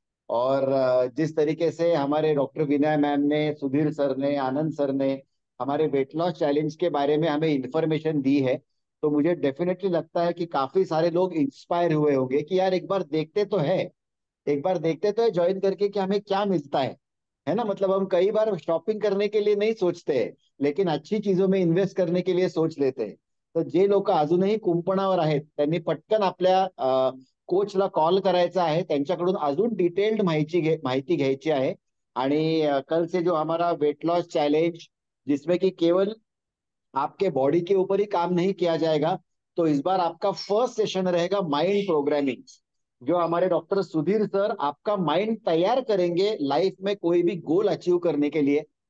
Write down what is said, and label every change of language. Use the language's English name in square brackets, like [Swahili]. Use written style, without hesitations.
[Hindi] और जिस तरीके से हमारे डॉक्टर विनय मैम ने, सुधीर सर ने, आनंद सर ने हमारे वेट लॉस चैलेंज के बारे में हमें इंफॉर्मेशन दी है, तो मुझे डेफिनेटली लगता है कि काफी सारे लोग इंस्पायर हुए होंगे कि यार एक बार देखते तो है ज्वाइन करके कि हमें क्या मिलता है ना। मतलब हम कई बार शॉपिंग करने के लिए नहीं सोचते हैं, लेकिन अच्छी चीजों में इन्व्हेस्ट करने के लिए सोच लेते हैं। [Marathi] तर जे लोक अजूनही कुंपणावर आहेत त्यांनी पटकन आपल्या कोचला कॉल करायचा आहे, त्यांच्याकडून अजून डिटेल्ड माहिती घ्यायची आहे। [Hindi] आणि कल से जो हमारा वेट लॉस चैलेंज, जिसमें कि केवल आपके बॉडी के ऊपर ही काम नहीं किया जाएगा, तो इस बार आपका फर्स्ट सेशन रहेगा माइंड प्रोग्रामिंग। जो हमारे डॉक्टर सुधीर सर आपका माइंड तैयार करेंगे लाइफ में कोई भी गोल अचीव करने के लिए।